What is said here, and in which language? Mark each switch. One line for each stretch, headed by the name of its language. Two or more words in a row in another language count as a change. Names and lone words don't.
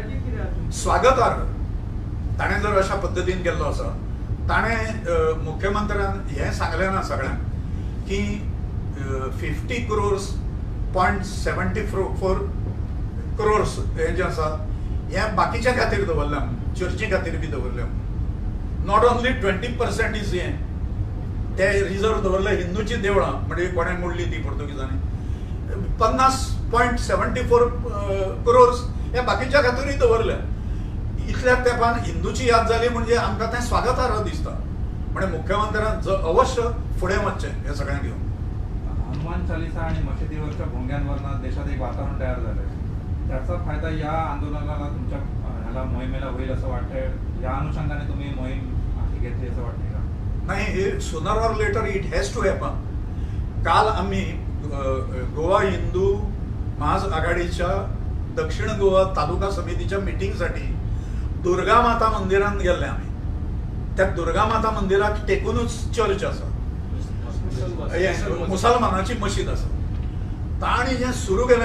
Konkani: स्वागतार्ह ताणें जर अशा पद्दतीन केल्लो आसा ताणें मुख्यमंत्र्यान हें सांगलें ना सगळ्यांक की 50 crores 0.74 crores हें जें आसा हें बाकीच्या खातीर दवरल्या चर्ची खातीर बी दवरल्या
English: not only 20% is
Konkani: हें ते रिजर्व दवरले हिंदूची देवळां म्हणजे कोणें मोडली ती पोर्तुगीजांनी 50.74 crores हे बाकीच्या खातीरूय दवरल्या इतल्या तेंपान हिंदूची याद जाली म्हणजे आमकां तें स्वागतार्ह दिसता म्हणजे मुख्यमंत्र्यान अवश्य फुडें वचचें हे सगळें घेवन
Marathi: हनुमान चालिसा आणि मशिदीवरच्या भोंग्यांवरनं देशात एक वातावरण तयार झालंय त्याचा फायदा या आंदोलनाला तुमच्या ह्याला मोहिमेला होईल असं वाटतंय या अनुषंगाने तुम्ही मोहीम हाती घेतली असं वाटतंय का
Konkani: नाही हे
English: sooner or later it has to happen
Marathi: काल आम्ही गोवा हिंदू महाआघाडीच्या दक्षिण गोवा तालुका समितीच्या मिटिंगसाठी दुर्गा माता मंदिरात गेल्ले
Konkani: आम्ही त्या दुर्गा माता मंदिराक टेकूनच चर्च आसा मुसलमानाची मशीद आसा ताणी जें सुरू केलें